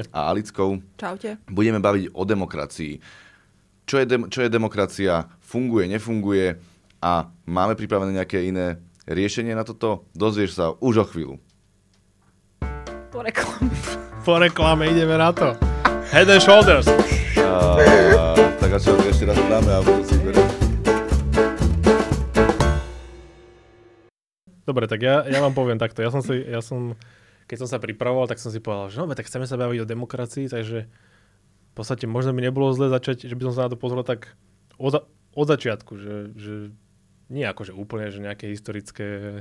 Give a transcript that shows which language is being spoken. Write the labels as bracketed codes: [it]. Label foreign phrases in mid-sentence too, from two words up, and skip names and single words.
[sk] A Alickou Čaute. budeme baviť o demokracii. Čo je demokracia, funguje, nefunguje a máme pripravené nejaké iné riešenie na toto? Dozvieš sa už o chvíľu. Po reklame ideme na to. Head and shoulders. Tak a čo, ešte raz dáme a budú si berieť. Dobre, tak ja vám poviem takto. Keď som sa pripravoval, tak som si povedal, že no, tak chceme sa baviť o demokracii, takže v podstate možno by nebolo zle začať, že by som sa na to pozrel tak od začiatku, že nie akože úplne, že nejaké historické